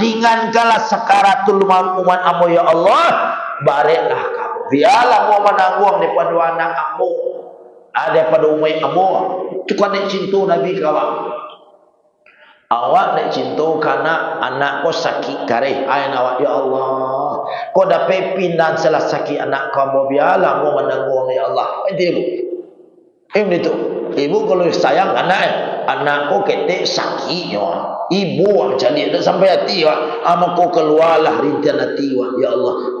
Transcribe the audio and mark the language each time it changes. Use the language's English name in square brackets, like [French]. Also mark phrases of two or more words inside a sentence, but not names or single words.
[Minangkabau] Ringankanlah sekaratul umat ambo ya Allah. Bareklah kamu. Biarlah mau menanggung daripada anak ambo. Daripada umat ambo. Itu kan dia cinta Nabi kawak. Awak nak cinta karena anak kau sakit kareh. Ayan awak, ya Allah, kau dapat pindah salah sakit anak kau, biarlah mau menanggung ya Allah. Itu ibu. Itu ibu kalau sayang anak kau ketik sakitnya. Ibu yang jadi tak sampai hati ama kau keluarlah rintian hati ya Allah.